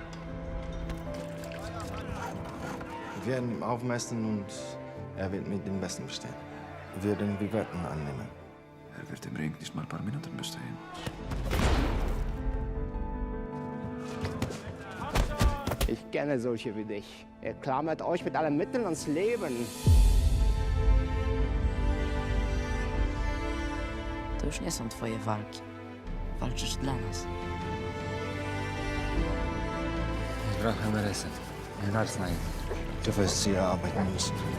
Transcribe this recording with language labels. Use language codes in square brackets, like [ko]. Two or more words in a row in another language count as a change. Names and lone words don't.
[de] Wir werden ihn aufmessen und er wird mit dem Besten bestehen. Wir werden die Wetten annehmen. Er wird im Ring nicht mal ein paar Minuten bestehen. Ich kenne solche wie dich. Ihr klammert euch mit allen Mitteln ans Leben. [pl] To już nie są twoje walki. Walczysz dla nas. [de] Ich brauche eine Reise. Ein Arznei. Du wirst hier arbeiten müssen.